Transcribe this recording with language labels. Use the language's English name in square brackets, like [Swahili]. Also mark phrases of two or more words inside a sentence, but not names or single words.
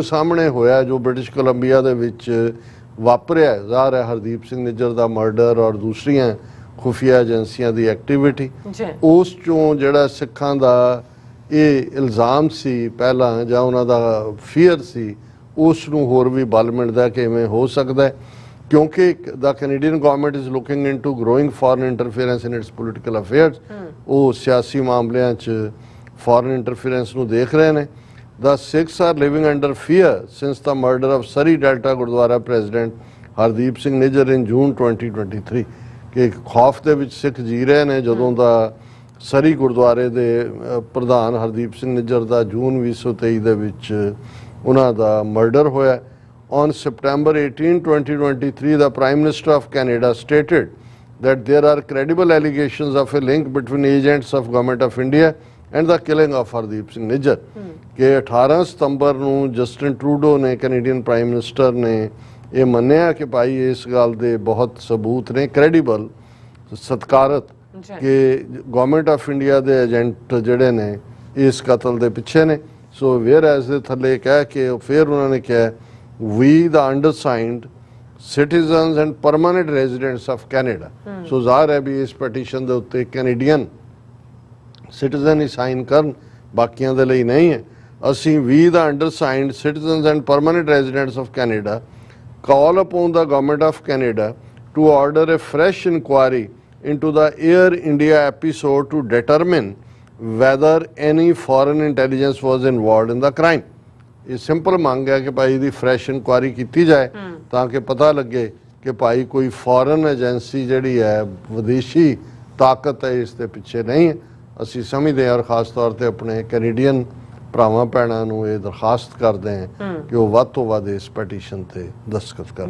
[Punjabi] ਸਾਹਮਣੇ ਹੋਇਆ ਜੋ ਬ੍ਰਿਟਿਸ਼ ਕੋਲੰਬੀਆ ਦੇ ਵਿੱਚ ਵਾਪਰਿਆ ਜ਼ਾਹਰ ਹੈ ਹਰਦੀਪ ਸਿੰਘ ਨਿੱਜਰ ਦਾ ਮਰਡਰ ਔਰ ਦੂਸਰੀਆਂ ਖੁਫੀਆ ਏਜੰਸੀਆਂ ਦੀ ਐਕਟੀਵਿਟੀ ਉਸ ਚੋਂ ਜਿਹੜਾ ਸਿੱਖਾਂ ਦਾ ਇਹ ਇਲਜ਼ਾਮ ਸੀ ਪਹਿਲਾਂ ਜਾਂ ਉਹਨਾਂ ਦਾ ਫੀਅਰ ਸੀ ਉਸ ਨੂੰ ਹੋਰ ਵੀ ਬਲ ਮਿਲਦਾ ਕਿ ਇਵੇਂ ਹੋ ਸਕਦਾ ਕਿਉਂਕਿ [English] the Canadian government is looking into growing foreign interference in its political affairs [Punjabi] ਉਹ ਸਿਆਸੀ ਮਾਮਲਿਆਂ 'ਚ [English] foreign interference [Punjabi] ਨੂੰ ਦੇਖ ਰਹੇ ਨੇ। [English] The Sikhs are living under fear since the murder of Surrey Delta Gurdwara President Hardeep Singh Nijjar in June 2023 [Punjabi] ਕਿ ਖੌਫ ਦੇ ਵਿੱਚ ਸਿੱਖ ਜੀ ਰਹੇ ਨੇ ਜਦੋਂ ਦਾ ਸਰੀ ਗੁਰਦੁਆਰੇ ਦੇ ਪ੍ਰਧਾਨ ਹਰਦੀਪ ਸਿੰਘ ਨਿੱਜਰ ਦਾ ਜੂਨ 2023 ਦੇ ਵਿੱਚ ਉਹਨਾਂ ਦਾ ਮਰਡਰ ਹੋਇਆ On [English] September 18, 2023, the Prime Minister of Canada stated that there are credible allegations of a link between agents of Government of India and the killing of Hardeep Singh Nijjar [Punjabi] ਕਿ 18 ਸਤੰਬਰ ਨੂੰ ਜਸਟਿਨ ਟਰੂਡੋ ਨੇ [English] Canadian prime minister [Punjabi] ਨੇ ਇਹ ਮੰਨਿਆ ਕਿ ਭਾਈ ਇਸ ਗੱਲ ਦੇ ਬਹੁਤ ਸਬੂਤ ਨੇ ਕ੍ਰੈਡੀਬਲ ਸਤਿਕਾਰਤ ਕਿ ਗਵਰਨਮੈਂਟ ਆਫ ਇੰਡੀਆ ਦੇ ਏਜੰਟ ਜਿਹੜੇ ਨੇ ਇਸ ਕਤਲ ਦੇ ਪਿੱਛੇ ਨੇ [English] so whereas [Punjabi] ਦੇ ਥੱਲੇ ਕਹਿ ਕੇ ਫਿਰ ਉਹਨਾਂ ਨੇ ਕਿਹਾ [English] we the undersigned citizens and permanent residents of Canada [Punjabi] ਸੋ ਜ਼ਾਹਰ ਹੈ ਵੀ ਇਸ ਪਟੀਸ਼ਨ ਦੇ ਉੱਤੇ ਕੈਨੇਡੀਅਨ ਸਿਟੀਜ਼ਨ ਹੀ ਸਾਈਨ ਕਰਨ ਬਾਕੀਆਂ ਦੇ ਲਈ ਨਹੀਂ ਹੈ ਅਸੀਂ [English] we the undersigned citizens and permanent residents of Canada call upon the Government of Canada to order a fresh inquiry into the Air India episode to determine whether any foreign intelligence was involved in the crime. [Punjabi] ਇਹ ਸਿੰਪਲ ਮੰਗ ਹੈ ਕਿ ਭਾਈ ਦੀ [English] fresh inquiry [Punjabi] ਕੀਤੀ ਜਾਏ ਤਾਂ ਕਿ ਪਤਾ ਲੱਗੇ ਕਿ ਭਾਈ ਕੋਈ [English] foreign agency [Punjabi] ਜਿਹੜੀ ਹੈ ਵਿਦੇਸ਼ੀ ਤਾਕਤ ਹੈ ਇਸ ਦੇ ਪਿੱਛੇ ਨਹੀਂ ਹੈ ਅਸੀਂ ਸਮਝਦੇ ਹਾਂ ਔਰ ਖਾਸ ਤੌਰ ਤੇ ਆਪਣੇ ਕੈਨੇਡੀਅਨ ਭਰਾਵਾਂ ਭੈਣਾਂ ਨੂੰ ਇਹ ਦਰਖਾਸਤ ਕਰਦੇ ਹਾਂ ਕਿ ਉਹ ਵੱਧ ਤੋਂ ਵੱਧ ਇਸ ਪਟੀਸ਼ਨ ਤੇ ਦਸਤਖਤ ਕਰਨ